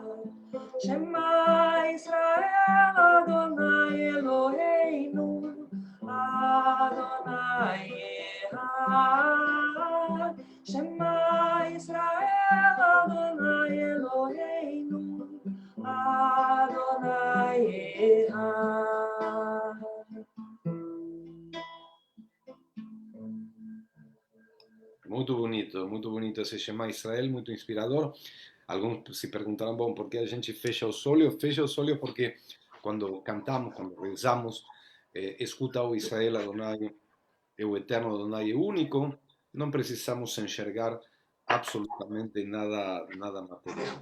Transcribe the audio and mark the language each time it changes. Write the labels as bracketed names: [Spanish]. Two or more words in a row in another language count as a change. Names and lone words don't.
[Hebrew] שמע ישראל אדני אלהינו אדני אחד. שמע ישראל אדני אלהינו אדני אחד. [Portuguese] Muito bonito esse Shema Israel, muito inspirador. Alguns se perguntarão, bom, por que a gente fecha os olhos? Fecha os olhos porque quando cantamos, quando rezamos, escuta o Israel Adonai, é o eterno Adonai, é único, não precisamos enxergar absolutamente nada material.